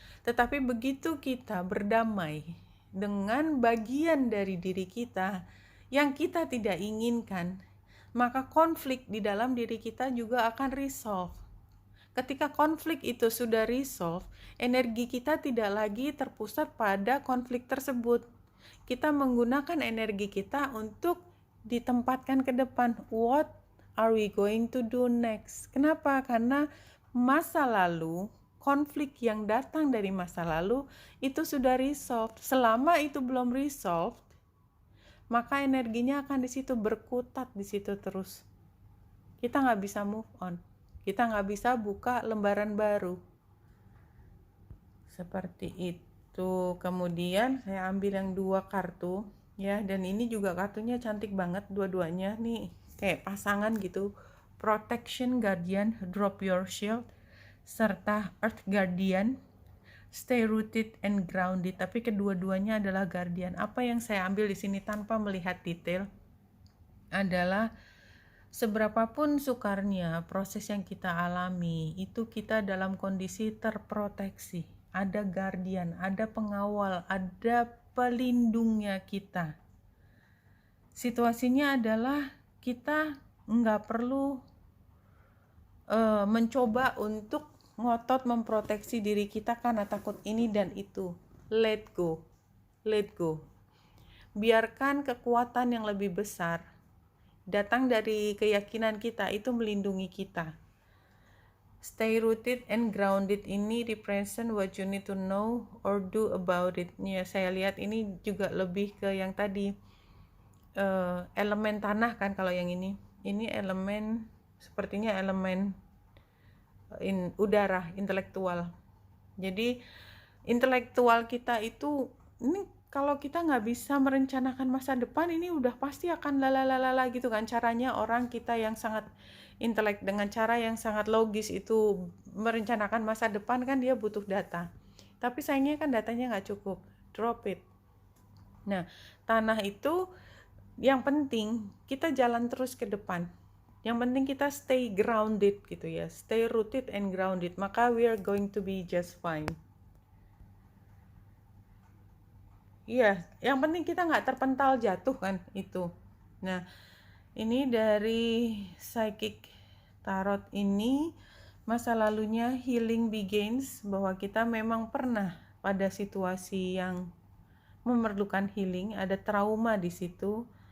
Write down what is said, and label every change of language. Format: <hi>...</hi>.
<id>Tetapi begitu kita berdamai dengan bagian dari diri kita yang kita tidak inginkan, maka konflik di dalam diri kita juga akan resolve. Ketika konflik itu sudah resolve, energi kita tidak lagi terpusat pada konflik tersebut. Kita menggunakan energi kita untuk ditempatkan ke depan.</id> <en>What are we going to do next?</en> <id>Kenapa? Karena masa lalu, konflik yang datang dari masa lalu itu sudah resolve. Selama itu belum resolve, maka energinya akan di situ berkutat di situ terus. Kita nggak bisa move on. Kita nggak bisa buka lembaran baru. Seperti itu. Kemudian saya ambil yang 2 kartu ya, dan ini juga kartunya cantik banget dua-duanya nih, kayak pasangan gitu. Protection Guardian, Drop Your Shield, serta Earth Guardian, Stay Rooted and Grounded. Tapi kedua-duanya adalah Guardian. Apa yang saya ambil di sini tanpa melihat detail adalah seberapapun sukarnya proses yang kita alami, itu kita dalam kondisi terproteksi. Ada guardian, ada pengawal, ada pelindungnya kita. Situasinya adalah kita nggak perlu mencoba untuk ngotot memproteksi diri kita karena takut ini dan itu.</id> <en>Let go. Let go.</en> <id>Biarkan kekuatan yang lebih besar datang dari keyakinan kita itu melindungi kita. Stay rooted and grounded ini</id> <en>represent what you need to know or do about it.</en> <id>Ya, saya lihat ini juga lebih ke yang tadi elemen tanah kan, kalau yang ini elemen sepertinya elemen udara, intelektual. Jadi intelektual kita itu, ini kalau kita nggak bisa merencanakan masa depan, ini udah pasti akan lalalala gitu kan. Caranya orang kita yang sangat intelek dengan cara yang sangat logis itu merencanakan masa depan kan, dia butuh data. Tapi sayangnya kan datanya nggak cukup,</id> <en>drop it.</en> <id>Nah, tanah itu yang penting kita jalan terus ke depan. Yang penting kita stay grounded gitu ya, stay rooted and grounded, maka</id> <en>we are going to be just fine.</en> <id>Iya, yang penting kita nggak terpental jatuh kan itu. Nah, ini dari Psychic Tarot ini, masa lalunya healing begins, bahwa kita memang pernah pada situasi yang memerlukan healing, ada trauma di situ.</id>